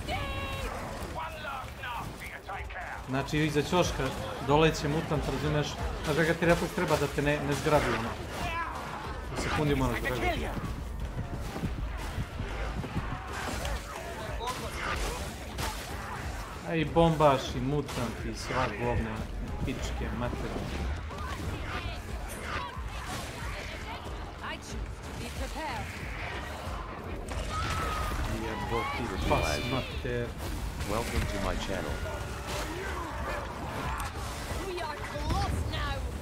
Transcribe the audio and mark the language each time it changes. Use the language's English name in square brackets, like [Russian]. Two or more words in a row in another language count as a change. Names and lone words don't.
[Serbian] Znači iza ćoška doleće mutant, razumeš? Znaš da ga ti refleks treba da te ne zgrabi ono. U sekundi moraš zgrabiti. A i bombaš, i mutant, i sva govne, pičke, mater. Jeboti, pas, mater. [English] Welcome to my channel. We are close now.